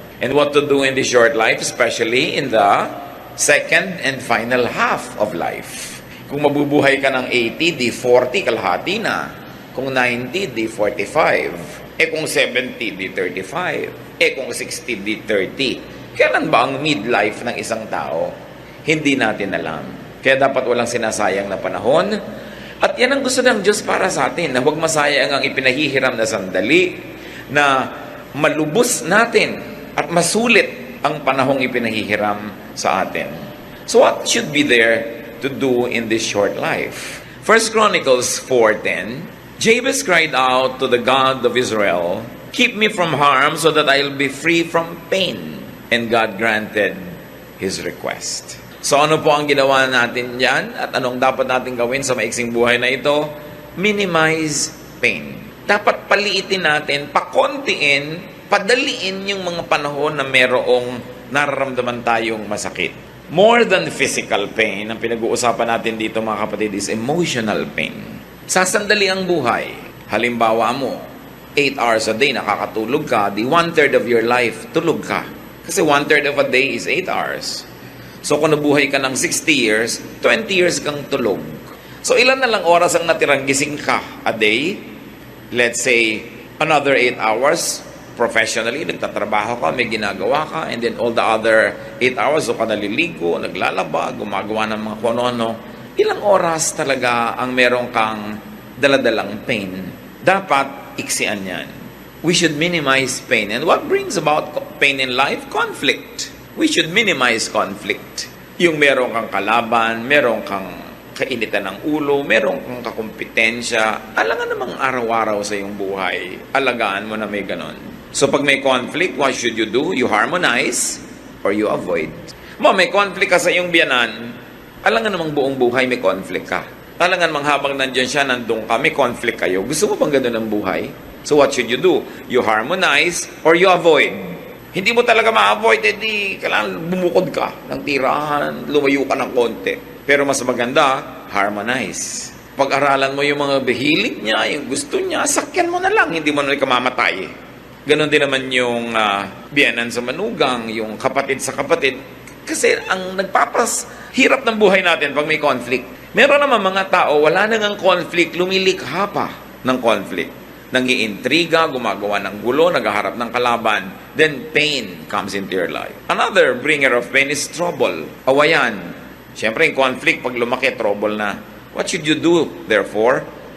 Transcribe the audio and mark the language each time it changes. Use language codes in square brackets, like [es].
[en] And what to do in this short life, especially in the second and final half of life. [tl] Kung mabubuhay ka ng 80, di 40, kalahati na. Kung 90, di 45. Kung 70, di 35. Kung 60, di 30. Kailan ba ang midlife ng isang tao? Hindi natin alam. Kaya dapat walang sinasayang na panahon. At yan ang gusto ng Diyos para sa atin, na huwag masayang ang ipinahihiram na sandali, na malubos natin at masulit ang panahong ipinahihiram sa atin. [en] So what should be there to do in this short life? 1 Chronicles 4:10, Jabez cried out to the God of Israel, keep me from harm so that I'll be free from pain. And God granted his request. [tl] So ano po ang ginawa natin dyan? At anong dapat natin gawin sa maiksing buhay na ito? [en] Minimize pain. [tl] Dapat paliitin natin, pakontiin, padaliin yung mga panahon na merong nararamdaman tayong masakit. [en] More than physical pain, [tl] ang pinag-uusapan natin dito mga kapatid [en] is emotional pain. [tl] Sasandali ang buhay. Halimbawa mo, [en] 8 hours a day [tl] nakakatulog ka, di [en] 1/3 of your life [tl] tulog ka. Kasi [en] 1/3 of a day is 8 hours. So [tl] kung nabuhay ka ng [en] 60 years, 20 years [tl] kang tulog. So ilan na lang oras ang natirang gising ka [en] a day? Let's say, another 8 hours professionally, [tl] nagtatrabaho ka, may ginagawa ka, [en] and then all the other 8 hours, so [tl] ka naliligo, naglalaba, gumagawa ng mga kono-ano. Ilang oras talaga ang meron kang daladalang pain? Dapat iksian yan. [en] We should minimize pain. And what brings about pain in life? Conflict. We should minimize conflict. [tl] Yung meron kang kalaban, meron kang kainitan ng ulo, meron kang kakumpetensya, alangan namang araw-araw sa iyong buhay. Alagaan mo na may ganon. [en] So [tl] pag may [en] conflict, what should you do? You harmonize or you avoid. [tl] May conflict ka sa iyong biyanan, alangan namang buong buhay may conflict ka. Alangan mang habang nandiyan siya, nandun ka, may conflict kayo. Gusto mo bang gano'n ang buhay? [en] So what should you do? You harmonize or you avoid. [tl] Hindi mo talaga ma-avoid, kailangan bumukod ka ng tirahan, lumayo ka ng konti. Pero mas maganda, harmonize. Pag-aralan mo yung mga hilig niya, yung gusto niya, sakyan mo na lang, hindi mo na kamamatay. Ganon din naman yung biyanan sa manugang, yung kapatid sa kapatid. Kasi ang hirap ng buhay natin pag may conflict. Meron naman mga tao, wala nang conflict, lumilikha pa ng conflict. Nangiintriga, gumagawa ng gulo, naghaharap ng kalaban. [en] Then pain comes into your life. Another bringer of pain is trouble, [tl] awayan. Siyempre, yung [en] conflict, [tl] pag lumaki, [en] trouble na. What should you do, therefore?